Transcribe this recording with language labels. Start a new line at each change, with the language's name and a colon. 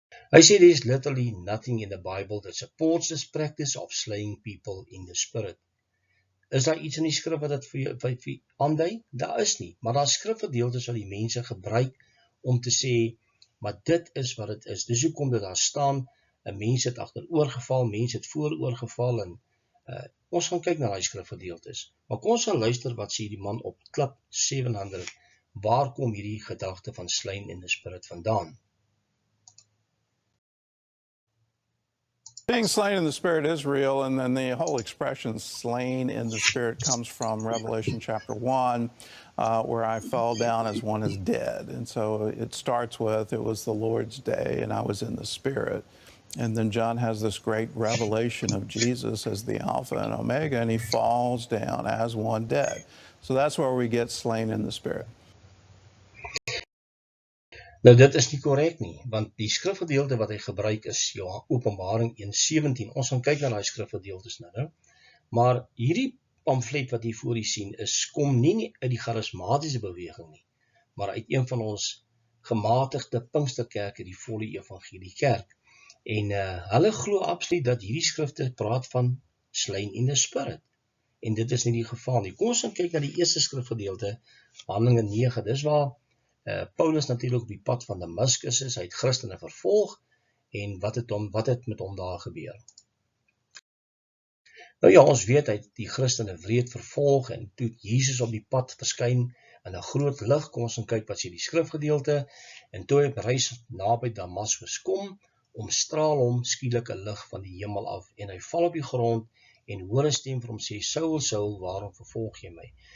Afrikaans: Hy sê
English: there is literally nothing in the Bible that supports this practice of slaying people in the spirit.
Afrikaans: Is daar iets in die skrif wat dit vir aandui? Daar is nie, maar daar is skrifgedeeltes wat die mense gebruik om te sê, maar dit is wat dit is. Dis hoekom dit daar staan, 'n mens het agteroorgeval, mense het vooroorgeval, en ons gaan kyk na daai skrifgedeeltes. Maar kom ons gaan luister wat sê die man op klip 700, waar kom hierdie gedagte van
English: slain in the spirit
Afrikaans: vandaan?
English: Being slain in the Spirit is real, and then the whole expression slain in the Spirit comes from Revelation chapter 1, where I fell down as one is dead. And so it starts with, it was the Lord's day, and I was in the Spirit. And then John has this great revelation of Jesus as the Alpha and Omega, and he falls down as one dead. So that's where we get slain in the Spirit.
Afrikaans: Nou dit is nie korrek nie, want die skrifgedeelte wat hy gebruik is Openbaring 1:17. Ons gaan kyk na daai skrifgedeeltes nou. Maar hierdie pamflet wat hier voor u sien kom nie uit die charismatiese beweging nie, maar uit een van ons gematigde Pinksterkerke, die volle evangelie kerk. En hulle glo absoluut dat hierdie skrifte praat van
English: slain in the spirit.
Afrikaans: En dit is nie die geval nie. Kom ons gaan kyk na die eerste skrifgedeelte, Handelinge 9. Dis waar Paulus natuurlik op die pad van Damaskus is, hy het Christene vervolg, en wat het met hom daar gebeur? Nou ja, ons weet, hy het die Christene wreed vervolg, en toe Jesus op die pad verskyn in 'n groot lig. Kom ons gaan kyk wat sê die skrifgedeelte, en toe hy op reis naby Damaskus kom, omstraal hom skielik 'n lig van die hemel af, en hy val op die grond, en hoor 'n stem vir hom sê, Saul, Saul, waarom vervolg jy my?